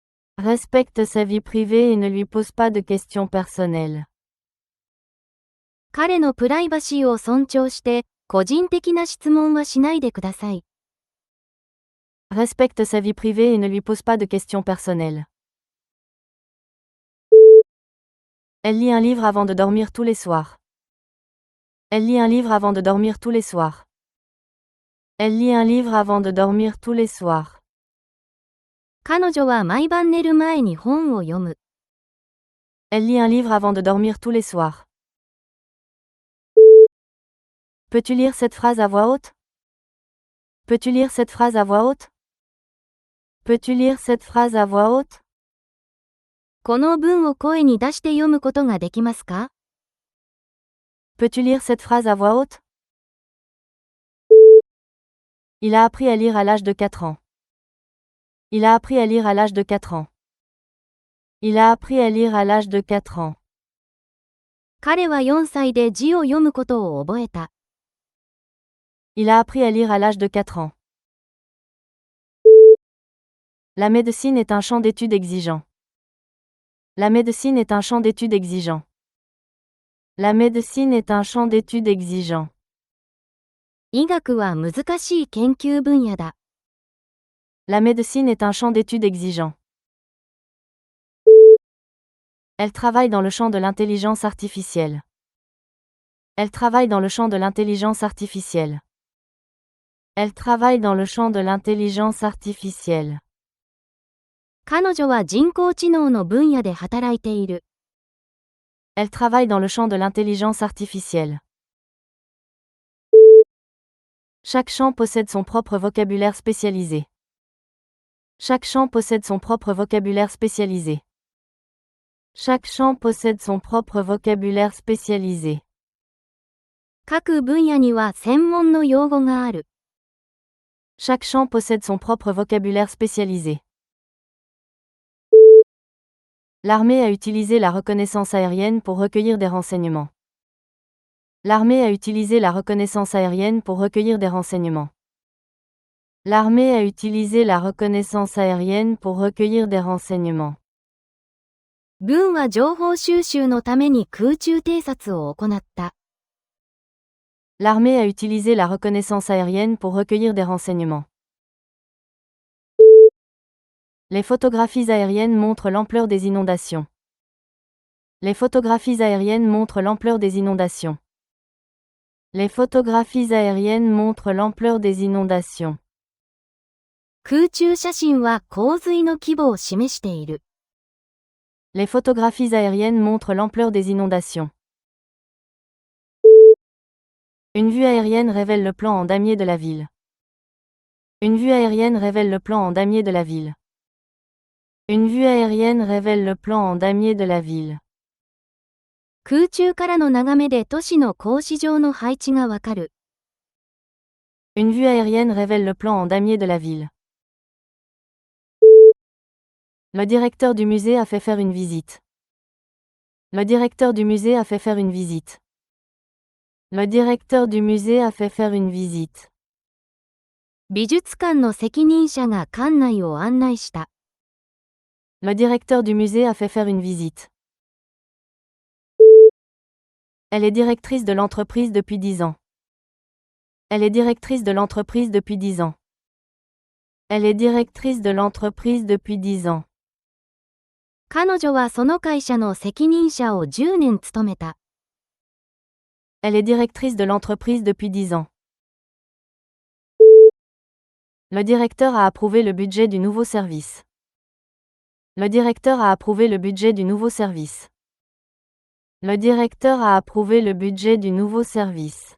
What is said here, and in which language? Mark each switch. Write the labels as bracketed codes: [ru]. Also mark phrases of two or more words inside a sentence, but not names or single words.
[fr] Respecte sa vie privée et ne lui pose pas de questions personnelles. [ja] 彼のプライバシーを尊重して、個人的な質問はしないでください。 [fr] Respecte sa vie privée et ne lui pose pas de questions personnelles. Elle lit un livre avant de dormir tous les soirs. Elle lit un livre avant de dormir tous les soirs. Elle lit un livre avant de dormir tous les soirs. [ja] 彼女は毎晩寝る前に本を読む。 [fr] Elle lit un livre avant de dormir tous les soirs. Peux-tu lire cette phrase à voix haute? Peux-tu lire cette phrase à voix haute? Peux-tu lire cette phrase à voix haute? [ja] この文を声に出して読むことができますか？ [fr] Peux-tu lire cette phrase à voix haute? Il a appris à lire à l'âge de 4 ans. Il a appris à lire à l'âge de 4 ans. Il a appris à lire à l'âge de 4 ans. [ja] 彼は4歳で字を読むことを覚えた。 [fr] Il a appris à lire à l'âge de 4 ans. La médecine est un champ d'études exigeant. La médecine est un champ d'études exigeant. La médecine est un champ d'études exigeant. [ja] 医学は難しい研究分野だ。 [fr] La médecine est un champ d'études exigeant. Elle travaille dans le champ de l'intelligence artificielle. Elle travaille dans le champ de l'intelligence artificielle. Elle travaille dans le champ de l'intelligence artificielle. [ja] 彼女は人工知能の分野で働いている。 [fr] Elle travaille dans le champ de l'intelligence artificielle. Chaque champ possède son propre vocabulaire spécialisé. Chaque champ possède son propre vocabulaire spécialisé. Chaque champ possède son propre vocabulaire spécialisé. [ja] 各分野には専門の用語がある。 [fr] Chaque champ possède son propre vocabulaire spécialisé. L'armée a utilisé la reconnaissance aérienne pour recueillir des renseignements. L'armée a utilisé la reconnaissance aérienne pour recueillir des renseignements. L'armée a utilisé la reconnaissance aérienne pour recueillir des renseignements. [ja] 軍は情報収集のために空中偵察を行った。 [fr] L'armée a utilisé la reconnaissance aérienne pour recueillir des renseignements. Les photographies aériennes montrent l'ampleur des inondations. Les photographies aériennes montrent l'ampleur des inondations. Les photographies aériennes montrent l'ampleur des inondations. [ja] 空中写真は洪水の規模を示している。 [fr] Les photographies aériennes montrent l'ampleur des inondations. Une vue aérienne révèle le plan en damier de la ville. Une vue aérienne révèle le plan en damier de la ville. Une vue aérienne révèle le plan en damier de la ville. [ja] 空中からの眺めで都市の格子状の配置がわかる。 [fr] Une vue aérienne révèle le plan en damier de la ville. Le directeur du musée a fait faire une visite. Le directeur du musée a fait faire une visite. Le directeur du musée a fait faire une visite. [ja] 美術館の責任者が館内を案内した。 [fr] Le directeur du musée a fait faire une visite. Elle est directrice de l'entreprise depuis 10 ans. Elle est directrice de l'entreprise depuis 10 ans. Elle est directrice de l'entreprise depuis 10 ans. [ja] 彼女はその会社の責任者を10年務めた。 [fr] Elle est directrice de l'entreprise depuis 10 ans. Le directeur a approuvé le budget du nouveau service. Le directeur a approuvé le budget du nouveau service. Le directeur a approuvé le budget du nouveau service.